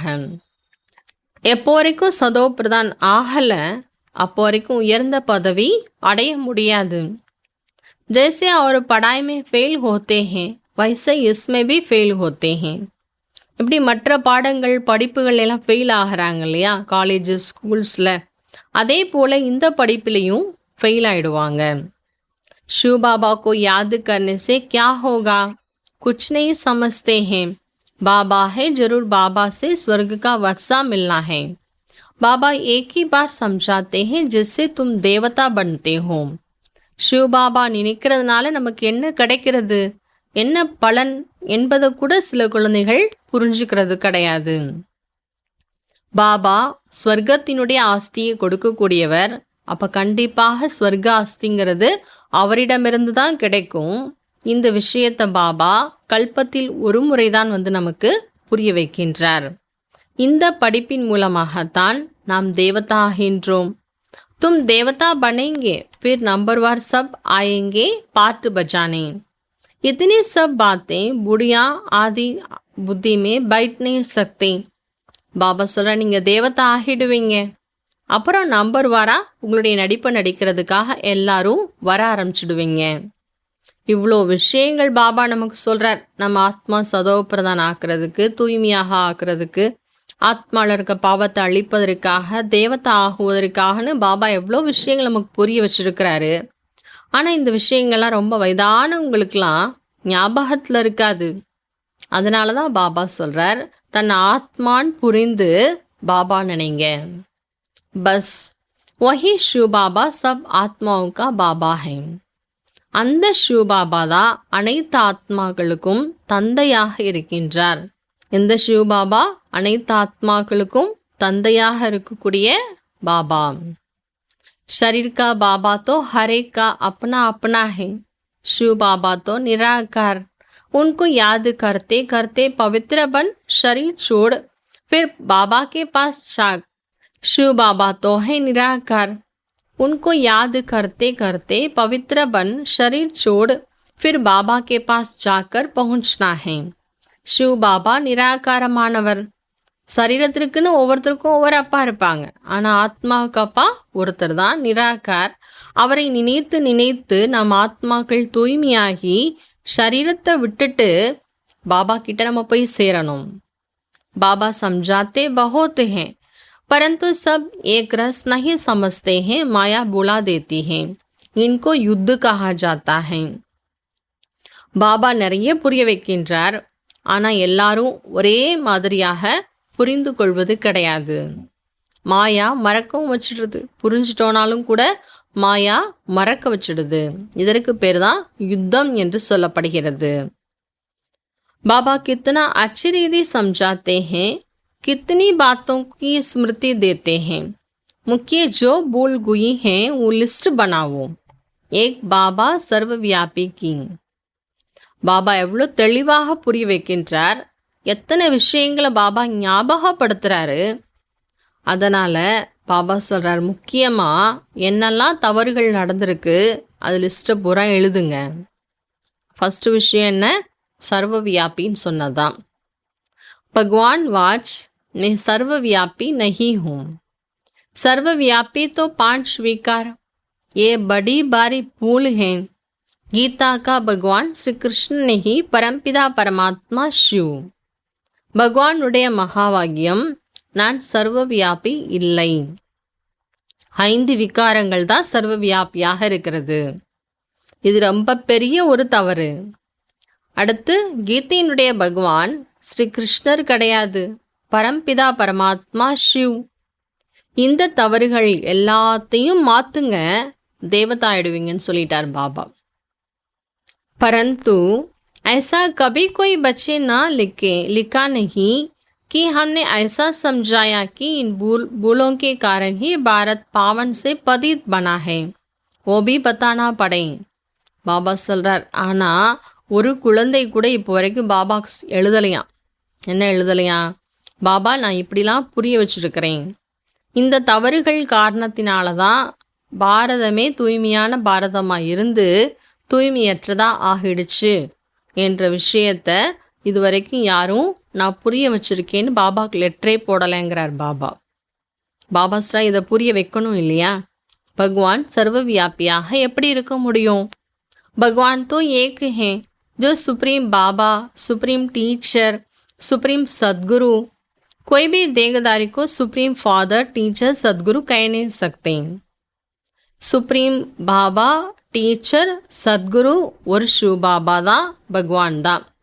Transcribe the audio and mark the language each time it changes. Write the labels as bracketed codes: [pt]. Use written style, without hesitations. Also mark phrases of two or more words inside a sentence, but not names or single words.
[ta] எப்போ வரைக்கும் சதோ பிரதான் ஆகலை அப்போ வரைக்கும் உயர்ந்த பதவி அடைய முடியாது. [hi] जैसे और पढ़ाई में फेल होते हैं वैसे इसमें भी फेल होते हैं. [ta] இப்படி மற்ற பாடங்கள் படிப்புகள் எல்லாம் ஃபெயில் ஆகிறாங்க இல்லையா [en] colleges schools, [ta] அதே போல் இந்த படிப்புலையும் ஃபெயில் ஆகிடுவாங்க. [hi] शिव बाबा को याद करने से क्या होगा? कुछ नहीं समझते हैं. बाबा है जरूर बाबा से स्वर्ग का वर्षा मिलना है. बाबा एक ही बार समझाते हैं जिससे तुम देवता बनते हो. [ta] शिव बाबा நினைக்கிறதுனால நமக்கு என்ன கிடைக்கிறது, என்ன பலன் என்பதை கூட சில குழந்தைகள் புரிஞ்சுக்கிறது கிடையாது. பாபா ஸ்வர்க்கத்தினுடைய ஆஸ்தியை கொடுக்கக்கூடியவர். அப்போ கண்டிப்பாக ஸ்வர்க ஆஸ்திங்கிறது அவரிடமிருந்து தான் கிடைக்கும். இந்த விஷயத்தை பாபா கல்பத்தில் ஒரு முறைதான் நமக்கு புரிய வைக்கின்றார். இந்த படிப்பின் மூலமாகத்தான் நாம் தேவதா ஆகின்றோம். [hi] तुम देवता बनेंगे फिर नंबरवार सब आएंगे पार्ट बजाने. इतनी सब बातें बुढ़िया आदि बुद्धि में बैठ नहीं सकते. [ta] பாபா சொல்ற நீங்கள் தேவதா ஆகிடுவீங்க, அப்புறம் நம்பர் வாரா உங்களுடைய நடிப்பை நடிக்கிறதுக்காக எல்லாரும் வர ஆரம்பிச்சிடுவீங்க. இவ்வளோ விஷயங்கள் பாபா நமக்கு சொல்கிறார். நம்ம ஆத்மா சதோ பிரதான் ஆக்கிறதுக்கு, தூய்மையாக ஆக்கிறதுக்கு, ஆத்மாவில் இருக்க பாவத்தை அழிப்பதற்காக, தேவத்தை ஆகுவதற்காகனு பாபா எவ்வளோ விஷயங்கள் நமக்கு புரிய வச்சிருக்கிறாரு. ஆனால் இந்த விஷயங்கள்லாம் ரொம்ப வயதானவங்களுக்கெல்லாம் ஞாபகத்தில் இருக்காது. அதனால தான் பாபா சொல்கிறார், தன் ஆத்மான் புரிந்து பாபா நினைங்க. [hi] பஸ் वही शिव बाबा सब ஆத்மாவும் का பாபா है. [ta] அந்த शिव பாபா தான் அனைத்து ஆத்மாக்களுக்கும் தந்தையாக இருக்கின்றார். இந்த शिव பாபா அனைத்து ஆத்மாக்களுக்கும் தந்தையாக இருக்கக்கூடிய பாபா. [hi] शरीर का बाबा तो हर एक का अपना अपना है. शिव बाबा तो निराकार. उनको याद करते करते पवित्र बन शरीर छोड़ फिर बाबा के पास जाग. शिव बाबा तो है निराकार. उनको याद करते करते पवित्र बन शरीर छोड़ फिर बाबा के पास जाकर पहुंचना है. शिव बाबा निराकारमानवर. [ta] சரீரத்திற்குன்னு ஒவ்வொருத்தருக்கும் ஒவ்வொரு அப்பா இருப்பாங்க. ஆனால் ஆத்மாவுக்கு அப்பா ஒருத்தர் தான், நிராகார். அவரை நினைத்து நினைத்து நம் ஆத்மாக்கள் தூய்மையாகி சரீரத்தை விட்டுட்டு பாபா கிட்ட நம்ம போய் சேரணும். बाबा समझाते बहुत हैं, परंतु सब एक रस नहीं समझते हैं. माया बुला देती है. इनको युद्ध कहा जाता है. பாபா நிறைய புரிய வைக்கின்றார். ஆனால் எல்லாரும் ஒரே மாதிரியாக புரிந்து கொள்வது கிடையாது. மாயா மறக்கவும் வச்சிடுது. புரிஞ்சிட்டோனாலும் கூட மாயா மறக்க வச்சிடுது. இதற்கு பேர் தான் யுத்தம் என்று சொல்லப்படுகிறது. [hi] बाबा कितना अच्छी रीति समझाते हैं, कितनी बातों की स्मृति देते हैं. मुख्य जो भूल गई हैं वो लिस्ट बनाओ. एक बाबा सर्वव्यापी की. [ta] பாபா எவ்வளோ தெளிவாக புரிய வைக்கின்றார். எத்தனை விஷயங்களை பாபா ஞாபகப்படுத்துகிறாரு. அதனால் பாபா சொல்கிறார், முக்கியமாக என்னெல்லாம் தவறுகள் நடந்திருக்கு அது லிஸ்ட்டை பூரா எழுதுங்க. ஃபஸ்ட்டு விஷயம் என்ன? सर्वव्यापीன்னு சொன்னதான். [hi] भगवान वाच मैं सर्वव्यापी नहीं हूँ. सर्वव्यापी तो 5 विकार, ये बड़ी बारी भूल है. गीता का भगवान श्री कृष्ण नहीं, परमपिता परमात्मा शिव. [ta] பகவானுடைய மகாவாக்கியம், நான் சர்வவியாபி இல்லை. 5 விகாரங்கள் தான் சர்வவியாபியாக இருக்கிறது. இது ரொம்ப பெரிய ஒரு தவறு. அடுத்து, கீதையினுடைய பகவான் ஸ்ரீ கிருஷ்ணர் கிடையாது, பரம்பிதா பரமாத்மா சிவ். இந்த தவறுகள் எல்லாத்தையும் மாற்றுங்க, தேவதாயிடுவீங்கன்னு சொல்லிட்டார் பாபா. [hi] परंतु ऐसा कभी कोई बच्चे ना लिखा नहीं कि हमने ऐसा समझाया कि इन भूलों के कारण ही भारत पावन से पतित बना है. वो भी बताना पड़े. [ta] பாபா சொல்கிறார், ஆனால் ஒரு குழந்தை கூட இப்போ வரைக்கும் பாபா எழுதலையாம். என்ன எழுதலையாம்? பாபா நான் இப்படிலாம் புரிய வச்சுருக்கிறேன், இந்த தவறுகள் காரணத்தினால தான் பாரதமே தூய்மையான பாரதமாக இருந்து தூய்மையற்றதாக ஆகிடுச்சு என்ற விஷயத்த இதுவரைக்கும் யாரும் நான் புரிய வச்சுருக்கேன்னு பாபாவுக்கு லெட்டரே போடலைங்கிறார் பாபா. பாபா ஸ்ரா இதை புரிய வைக்கணும் இல்லையா? பகவான் சர்வவியாபியாக எப்படி இருக்க முடியும்? [hi] भगवान तो एक हैं, जो सुप्रीम बाबा, [en] supreme teacher, [hi] सुप्रीम सदगुरु. कोई भी देहधारी को [en] supreme father, teacher, [hi] सदगुरु कह नहीं सकते. सुप्रीम बाबा, [ta] டீச்சர், சத்குரு ஒரு ஷிவ பாபா தான், பகவான் தான்.